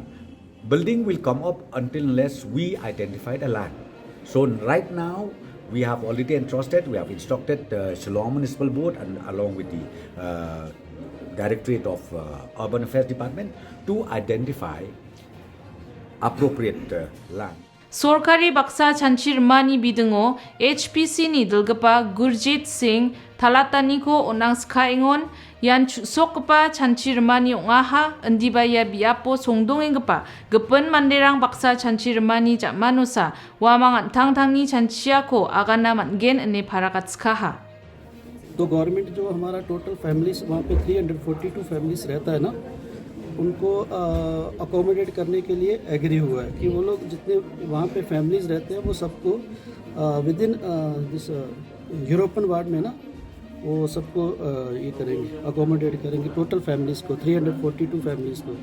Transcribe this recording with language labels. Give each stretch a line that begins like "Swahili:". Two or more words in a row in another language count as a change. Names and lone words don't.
English: Building will come up unless we identify the land. So right now we have already entrusted, we have instructed the Shillong Municipal Board and along with the Directorate of Urban Affairs Department to identify appropriate land.
Garo: Sorkari baksa chanchir mani bidungo HPC ni dilgapa Gurjit Singh talatani ko onang skaingon yan sokpa chanchir mani ongaha andibaya biapo songdongengpa gepun manderang baksa chanchir mani jamanusa wamang antang-tangni chanchia ko agana mangen ane parakatskaha.
Hindi: तो गवर्नमेंट जो हमारा
English: total families
Hindi: वहाँ पे 342 फैमिलीज रहता है ना, उनको अकोमोडेट करने के लिए एग्री हुआ है कि वो लोग जितने वहाँ पे फैमिलीज रहते हैं वो सबको
English: with in this European ward
Hindi: में ना वो सबको ये करेंगे, अकोमोडेट करेंगे
English: total families
Hindi: को, 342 फैमिलीज़ को.